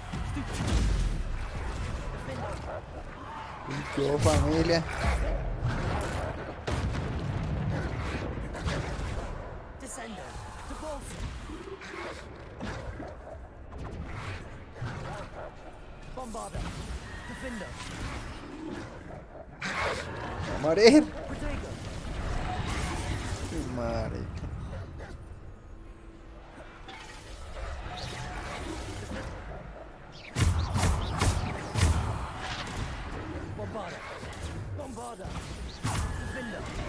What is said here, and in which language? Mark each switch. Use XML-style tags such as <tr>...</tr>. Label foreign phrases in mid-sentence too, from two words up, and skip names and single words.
<es>Yo, familia. Descendo, Depulsor. Bombarda, Defender. Va a morir. Protego. Qué marica. Bombarda, Bombarda, Defender.</es>